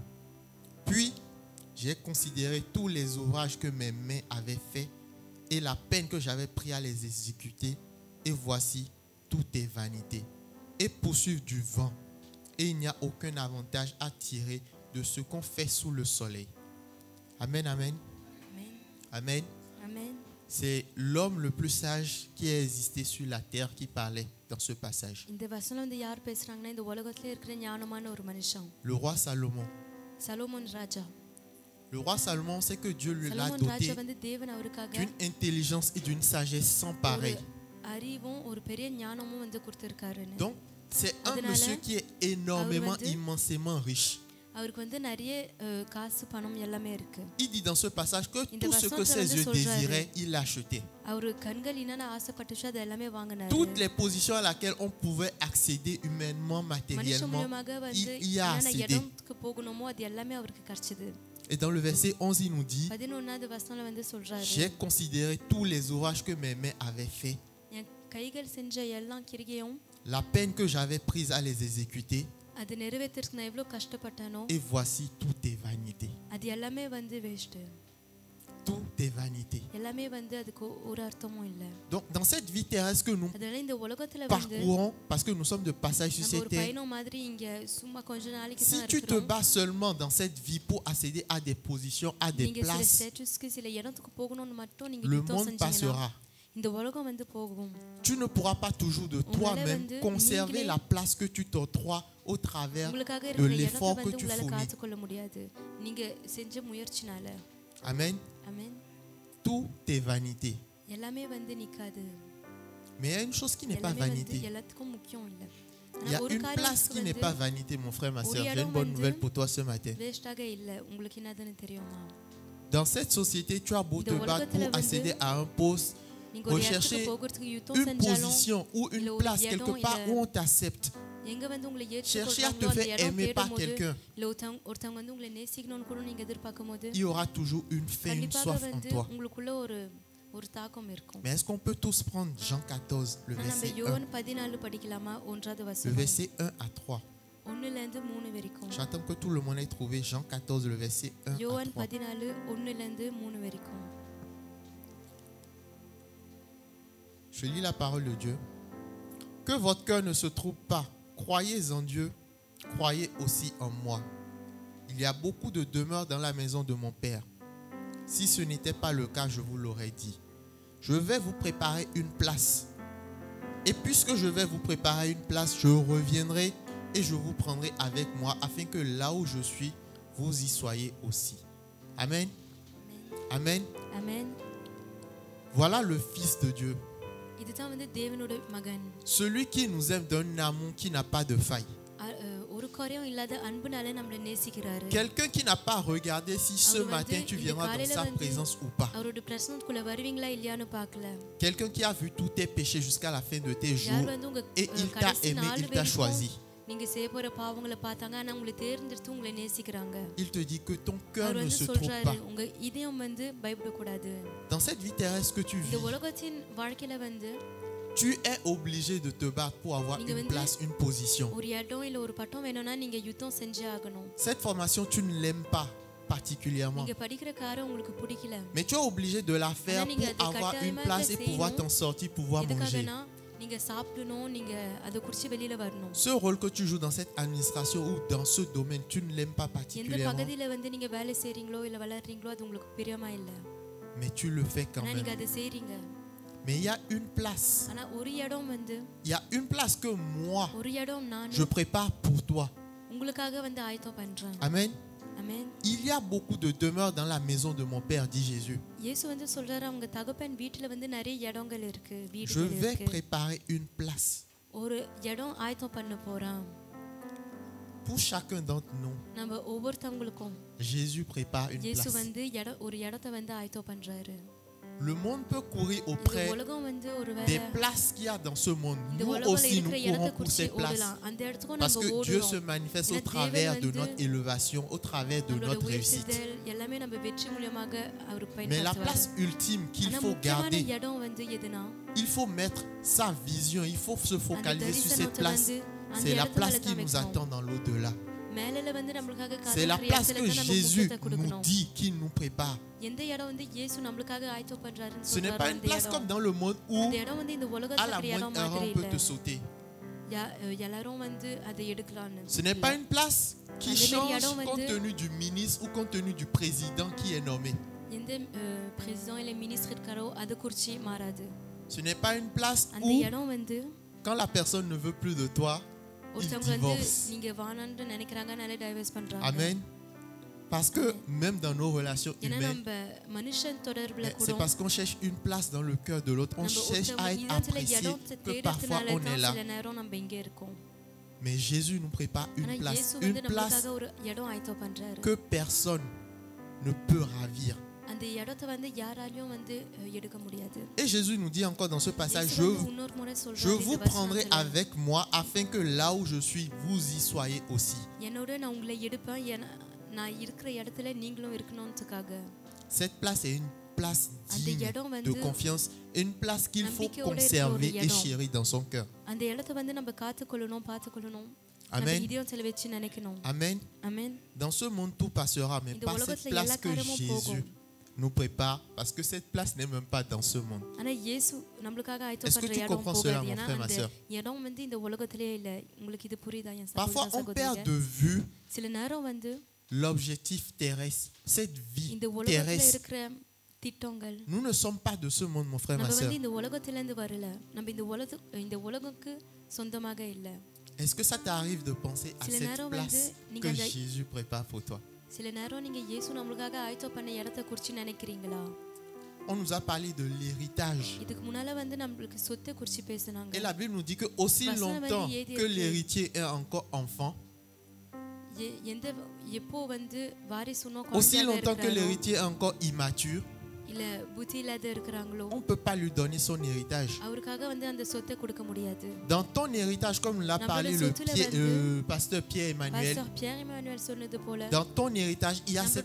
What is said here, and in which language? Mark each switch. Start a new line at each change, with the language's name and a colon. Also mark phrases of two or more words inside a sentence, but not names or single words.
French: Puis, j'ai considéré tous les ouvrages que mes mains avaient faits, et la peine que j'avais pris à les exécuter, et voici, tout est vanité, et poursuivre du vent, et il n'y a aucun avantage à tirer de ce qu'on fait sous le soleil. Amen, amen. Amen. Amen. Amen. C'est l'homme le plus sage qui a existé sur la terre qui parlait dans ce passage.
Tamil: இந்த வசனம் வந்து யார் பேசுறாங்கன்னா இந்த உலகத்துல இருக்கிற ஞானமான ஒரு மனுஷன்
French: Le roi Salomon.
Tamil: சலோமோன் ராஜா.
French: Le roi Salomon, c'est que Dieu l'a
Tamil: சலோமோன்
French: doté
Tamil: ராஜா வந்து தேவன் அவருக்காக
French: d'une intelligence et d'une sagesse sans
Tamil: ஒரு
French: pareil.
Tamil: அறிவும் ஒரு பெரிய ஞானமும் வந்து கொடுத்திருக்காருன்னு.
French: Donc, c'est un
Tamil: அதனால
French: monsieur qui est énormément,
Tamil: அவர் வந்து
French: immensément riche.
Tamil: அவருக்கு வந்து நிறைய காசு பணம் எல்லாமே இருக்கு.
French: Il dit dans ce passage que
Tamil: இந்த
French: tout ce que
Tamil: வசனத்துல
French: ses
Tamil: வந்து
French: yeux
Tamil: சொல்றாரு.
French: désiraient, il l'a acheté.
Tamil: அவரு கண்கள் என்னென்ன ஆசைப்பட்டுச்சோ அது எல்லாமே வாங்கினாரு.
French: Toutes les positions à laquelle on pouvait accéder humainement,
Tamil: மனுஷ
French: matériellement,
Tamil: மூலமாக வந்து
French: il y a
Tamil: என்னென்ன
French: accédé.
Tamil: இடத்துக்கு போகணுமோ அது எல்லாமே அவருக்கு கிடைச்சது.
French: Et dans le verset 11, il nous dit,
Tamil: 11வது வசனத்துல வந்து சொல்றாரு,
French: j'ai considéré tous les ouvrages que mes mains avaient faits,
Tamil: என் கைகள் செஞ்ச எல்லா கிரிகையும்
French: la peine que j'avais prise à les exécuter,
Tamil: அது நிறைவேற்றுறதுக்கு நான் எவ்வளவு கஷ்டப்பட்டேனோ
French: et voici, tout est vanité.
Tamil: அது எல்லாமே வந்து வேஸ்ட்.
French: Tout est vanité.
Tamil: எல்லாமே வந்து அதுக்கு ஒரு அர்த்தமும் இல்ல.
French: Donc, dans cette vie terrestre que nous
Tamil: அதனால இந்த உலகத்துல வந்து
French: parcourons, parce que nous sommes de passage sur
Tamil: நம்ம
French: cette
Tamil: ஒரு
French: terre,
Tamil: பயணம் மாதிரி இங்க சும்மா கொஞ்ச நாளைக்கு
French: si
Tamil: தான்
French: tu te
Tamil: இருக்கிறோம்.
French: bats seulement dans cette vie pour accéder à des positions, à des
Tamil: நீங்க சில
French: places,
Tamil: ஸ்டேட்டஸ்க்கு சில இடத்துக்கு போகணும்னு மட்டும் நீங்க
French: le
Tamil: யுத்தம்
French: monde
Tamil: செஞ்சீங்கன்னா
French: passera.
Tamil: இந்த உலகம் வந்து போகும்.
French: Tu ne pourras pas toujours de toi-même
Tamil: வந்து
French: conserver
Tamil: நீங்களே
French: la place que tu t'octroies au travers
Tamil: உங்களுக்காக
French: de
Tamil: இருக்கிற
French: l'effort
Tamil: இடத்தை
French: que
Tamil: வந்து
French: tu
Tamil: உங்களால
French: fournis.
Tamil: காத்துக்கொள்ள முடியாது நீங்க செஞ்ச முயற்சினால.
French: Amen.
Tamil: ஆமென்.
French: Tout est vanité.
Tamil: எல்லாமே வந்து நிக்காது.
French: Mais il y a une chose qui n'est pas
Tamil: எல்லாமே வந்து
French: vanité.
Tamil: எல்லாத்துக்கும் முக்கியம் இல்ல.
French: Il y a une place qui n'est pas vanité, mon frère, ma soeur. J'ai une bonne nouvelle pour toi ce matin.
Tamil: வேஸ்டாக இல்ல. உங்களுக்கு என்னதுன்னு தெரியுமா?
French: Dans cette société, tu as beau te battre pour accéder à un poste,
Tamil: நீங்க ஒரு
French: rechercher
Tamil: இடத்துக்கு போகிறதுக்கு யுத்தம்
French: une
Tamil: செஞ்சாலும்
French: position ou une
Tamil: இல்ல ஒரு
French: place
Tamil: இடம்
French: quelque part
Tamil: இல்ல.
French: où on t'accepte.
Tamil: எங்க வந்து உங்களை
French: Chercher à te
Tamil: ஏற்றுக்கொள்றாங்களோ அந்த
French: faire
Tamil: இடம்
French: aimer par
Tamil: தேடும்போது
French: quelqu'un.
Tamil: இல்ல ஒருத்தவங்க வந்து உங்களை நேசிக்கணும்னு கூட நீங்க எதிர்பார்க்கும்போது
French: Il y aura toujours une faim, une
Tamil: கண்டிப்பாக
French: soif en
Tamil: வந்து
French: toi.
Tamil: உங்களுக்குள்ள ஒரு தாக்கம் இருக்கும்.
French: Mais est-ce qu'on peut tous prendre Jean 14, le
Tamil: நம்ம
French: verset 1,
Tamil: யோவான் 14 படிக்கலாமா? 1வது
French: le
Tamil: வசனம்
French: verset 1 à 3.
Tamil: 1ல இருந்து 3 வரைக்கும்.
French: J'attends que tout le monde ait trouvé Jean 14, le verset 1 à
Tamil: யோவான்
French: 3.
Tamil: 14 1ல இருந்து 3 வரைக்கும்.
French: Je lis la parole de Dieu. Que votre cœur ne se trouble pas. Croyez en Dieu, croyez aussi en moi. Il y a beaucoup de demeures dans la maison de mon Père. Si ce n'était pas le cas, je vous l'aurais dit. Je vais vous préparer une place. Et puisque je vais vous préparer une place, je reviendrai et je vous prendrai avec moi afin que là où je suis, vous y soyez aussi. Amen. Amen.
Tamil: ஆமென்.
French: Voilà le Fils de Dieu.
Tamil: இதுதான் வந்து தேவனோட மகன்.
French: Celui qui nous aime d'un amour qui n'a pas de faille.
Tamil: ஒரு காரியம் இல்லாத அன்புனால நம்மளை நேசிக்கிறாரு.
French: Quelqu'un qui n'a pas regardé si ce matin tu viendras dans sa présence ou pas.
Tamil: அவரோட பிரசன்னத்துக்குள்ள வருவீங்களா இல்லையான்னு பார்க்கல.
French: Quelqu'un qui a vu tous tes péchés jusqu'à la fin de tes jours
Tamil: யார் வந்து உங்க
French: et il t'a
Tamil: கடைசி
French: aimé,
Tamil: நாள்
French: il t'a choisi.
Tamil: நீங்க செய்ய போற பாவங்களை பார்த்தாங்க ஆனா உங்களை தேர்ந்தெடுத்து உங்களை நேசிக்கிறாங்க.
French: Il te dit que ton cœur
Tamil: அவர்
French: ne
Tamil: வந்து
French: se trompe
Tamil: சொல்றாரு
French: pas.
Tamil: உங்க இதயம் வந்து பயப்படக்கூடாது.
French: Dans cette vie terrestre que tu
Tamil: இந்த
French: vis,
Tamil: உலகத்தின் வாழ்க்கையில வந்து
French: tu es obligé de te battre pour avoir
Tamil: நீங்க
French: une
Tamil: வந்து
French: place, une position.
Tamil: ஒரு இடம் இல்ல ஒரு பட்டம் வேணும்னா நீங்க யுத்தம் செஞ்சே ஆகணும்.
French: Cette formation, tu ne l'aimes pas particulièrement.
Tamil: நீங்க படிக்கிற காரம் உங்களுக்கு பிடிக்கல.
French: Mais tu es obligé de la faire
Tamil: ஆனா நீங்க
French: pour
Tamil: அது
French: avoir une
Tamil: கட்டாயமாக
French: place et pouvoir
Tamil: செய்யணும்.
French: t'en sortir, pouvoir manger.
Tamil: எதுக்காகனா நீங்க சாப்பிடணும், நீங்க அதை குடிச்சு வெளியில வரணும்.
French: Ce rôle que tu joues dans cette administration ou dans ce domaine, tu ne l'aimes pas
Tamil: எந்த
French: particulièrement,
Tamil: பகுதியில வந்து நீங்க வேலை செய்றீங்களோ இல்ல வளர்றீங்களோ அது உங்களுக்கு பிரியமா இல்ல.
French: mais tu le fais quand
Tamil: ஆனா
French: même.
Tamil: நீங்க அதை செய்றீங்க.
French: Mais il y a une place.
Tamil: ஆனா ஒரு இடம் வந்து
French: Il y a une place que moi,
Tamil: ஒரு இடம் நான்
French: je prépare pour toi.
Tamil: உங்களுக்காக வந்து ஆயத்தம் பண்றேன்.
French: Amen.
Tamil: ஆமென்.
French: Il y a beaucoup de demeures dans la maison de mon Père, dit Jésus.
Tamil: இயேசு வந்து சொல்றாரு அவங்க தகப்பன் வீட்ல வந்து நிறைய இடங்கள் இருக்கு,
French: Je
Tamil: வீடுகள்
French: vais
Tamil: இருக்கு.
French: préparer une place
Tamil: ஒரு இடம் ஆயத்தம் பண்ண போறான்.
French: pour chacun d'entre nous.
Tamil: நம்ம ஒவ்வொருத்தவங்களுக்கும்
French: Jésus prépare une
Tamil: இயேசு
French: place.
Tamil: வந்து ஒரு இடத்தை வந்து ஆயத்தம் பண்றாரு.
French: Le monde peut courir
Tamil: இந்த
French: auprès
Tamil: உலகம் வந்து
French: des
Tamil: ஒருவேளை
French: places qu'il y a dans ce monde.
Tamil: இந்த
French: Nous
Tamil: உலகத்துல
French: aussi, nous
Tamil: இருக்கிற இடத்தை
French: courons pour
Tamil: குறிச்சு
French: ces places.
Tamil: ஓடலாம். அந்த இடத்துக்கும்
French: Parce
Tamil: நம்ம
French: que Dieu se
Tamil: ஓடுறோம்.
French: manifeste au
Tamil: ஏன்னா
French: travers
Tamil: தேவன்
French: de
Tamil: வந்து
French: notre élévation, au travers de
Tamil: நம்மளோட
French: notre réussite.
Tamil: உயர்த்துதல் எல்லாமே நம்ம வெற்றி மூலமாக அவர்
French: Mais la
Tamil: பயன்படுத்துவார்.
French: place ultime qu'il
Tamil: ஆனா
French: faut
Tamil: முக்கியமான
French: garder,
Tamil: இடம் வந்து எதுனா
French: il faut mettre sa vision, il faut se
Tamil: அந்த
French: focaliser sur cette
Tamil: தரிசனத்தை
French: place.
Tamil: வந்து அந்த
French: C'est la
Tamil: இடத்து
French: place
Tamil: மேல
French: qui
Tamil: தான்
French: nous
Tamil: வைக்கணும்.
French: attend dans l'au-delà.
Tamil: மேல வந்து நம்மளுக்காக
French: C'est la
Tamil: காத்துக்கிற
French: place
Tamil: இடத்துல
French: que
Tamil: தான் நம்ம
French: Jésus
Tamil: முக்கியத்தை
French: nous
Tamil: கொடுக்கணும்.
French: dit qu'il nous prépare.
Tamil: எந்த இடம் வந்து இயேசு நம்மளுக்காக ஆயத்தம் பண்றாருன்னு
French: Ce n'est
Tamil: சொல்றாரோ
French: pas une
Tamil: அந்த
French: place comme
Tamil: இடம்
French: dans le monde où
Tamil: அந்த இடம் வந்து இந்த
French: à
Tamil: உலகத்துல
French: la
Tamil: இருக்கிற இடம்
French: moindre erreur
Tamil: மாதிரி
French: on peut te
Tamil: இல்ல.
French: sauter.
Tamil: எல்லாரும் வந்து அதை எடுக்கலாம்னு
French: Ce n'est pas une place qui André change Meriadon compte
Tamil: வந்து-
French: tenu du ministre ou compte tenu du président qui est nommé.
Tamil: எந்த பிரசிடென்ட் இல்ல மினிஸ்டர் இருக்காரோ அது குறிச்சி மாறாது.
French: Ce n'est pas une place
Tamil: அந்த
French: où
Tamil: இடம் வந்து
French: quand la personne ne veut plus de toi, il
Tamil: ஒருத்தவங்க வந்து
French: divorce.
Tamil: நீங்க வானான்னு நினைக்கிறாங்கனாலே டைவர்ஸ் பண்றாங்க.
French: Amen. Parce que même dans nos relations
Tamil: ஏன்னா
French: humaines,
Tamil: நம்ம மனுஷன் தொடர்புல
French: c'est
Tamil: கூட
French: parce qu'on cherche une place dans le cœur de l'autre. On
Tamil: நம்ம
French: cherche à être
Tamil: இதயத்துல
French: apprécié
Tamil: இடத்தை
French: que parfois
Tamil: தேடுறதுனால
French: on est
Tamil: தான்
French: là.
Tamil: சில நேரம் நம்ம இங்க இருக்கோம்.
French: Mais Jésus nous prépare
Tamil: ஆனா
French: une place.
Tamil: இயேசு
French: Une
Tamil: வந்து
French: place
Tamil: நமக்காக ஒரு இடம் ஆயத்தம் பண்றாரு.
French: que personne ne peut ravir.
Tamil: அந்த இடத்தை வந்து யாராலையும் வந்து எடுக்க முடியாது.
French: Et Jésus nous dit encore dans ce passage,
Tamil: இயேசு வந்து இன்னொரு முறை
French: je
Tamil: சொல்றாரு
French: vous
Tamil: இந்த
French: prendrai
Tamil: வசனத்துல.
French: avec moi afin que là où je suis, vous y soyez aussi.
Tamil: என்னோட நான் உங்களை எடுப்பேன் நான் இருக்கிற இடத்துல நீங்களும் இருக்கணும்ன்றதுக்காக.
French: Cette place est une place
Tamil: அந்த
French: digne
Tamil: இடம்
French: de
Tamil: வந்து
French: confiance, une place qu'il faut
Tamil: நம்பிக்கையோட
French: conserver
Tamil: இருக்கிற
French: et
Tamil: ஒரு இடம்.
French: chérir dans son cœur.
Tamil: அந்த இடத்தை வந்து நம்ம காத்துக்கொள்ளணும் பார்த்துக்கொள்ளணும். நம்ம
French: Amen.
Tamil: இதயத்துல வச்சு நினைக்கணும்.
French: Amen.
Tamil: ஆமென்.
French: Dans ce monde, tout passera, mais
Tamil: இந்த
French: pas cette
Tamil: உலகத்துல
French: place
Tamil: எல்லா
French: que
Tamil: காரியமும்
French: Jésus
Tamil: போகும்.
French: nous prépare, parce que cette place n'est même pas dans ce monde.
Tamil: ஆனா இயேசு நம்மளுக்காக ஆயத்தம்
French: Est-ce que
Tamil: பண்ற
French: tu
Tamil: இடம்
French: comprends cela,
Tamil: போகாது.
French: mon
Tamil: ஏன்னா
French: frère, ma
Tamil: அந்த
French: sœur?
Tamil: இடம் வந்து இந்த உலகத்திலே இல்ல. உங்களுக்கு இது புரியுதா என்
French: Parfois,
Tamil: சகோதர
French: on perd
Tamil: சகோதரிகளே?
French: de vue
Tamil: சில நேரம் வந்து
French: l'objectif terrestre, cette vie
Tamil: இந்த உலகத்துல
French: terrestre.
Tamil: இருக்கிற திட்டங்கள்
French: Nous ne sommes pas de ce monde, mon frère, ma
Tamil: நம்ம
French: soeur.
Tamil: வந்து இந்த உலகத்துல இருந்து வரல. நம்ம இந்த உலகுக்கு சொந்தமாக இல்ல.
French: Est-ce que ça t'arrive de penser à
Tamil: சில
French: cette
Tamil: நேரம்
French: place
Tamil: வந்து நீங்க
French: que
Tamil: அந்த-
French: Jésus prépare pour toi?
Tamil: சில நேரம் நீங்க இயேசு நம்மளுக்காக ஆயத்தம் பண்ண இடத்தை குறிச்சு நினைக்கிறீங்களா?
French: On nous a parlé de l'héritage.
Tamil: இதுக்கு முன்னால வந்து நம்மளுக்கு சொத்தை குறிச்சு பேசுனாங்க.
French: Et la Bible nous dit que aussi Vachement longtemps mal dit, que dit. l'héritier est encore enfant,
Tamil: எப்போ வந்து வாரிசுனோ
French: aussi
Tamil: குழந்தையாக
French: longtemps que
Tamil: இருக்கிறாரோ,
French: l'héritier est encore immature,
Tamil: இல்ல புத்தி இல்லாத இருக்கிறாங்களோ
French: on ne peut pas lui donner son héritage.
Tamil: அவருக்காக வந்து அந்த சொத்தை கொடுக்க முடியாது.
French: Dans ton héritage, comme l'a Dans parlé le le sottile pasteur Pierre Emmanuel,
Tamil: பாஸ்டர் பியர் இமானுவேல் சொன்னது போல
French: dans ton héritage, il y a Dans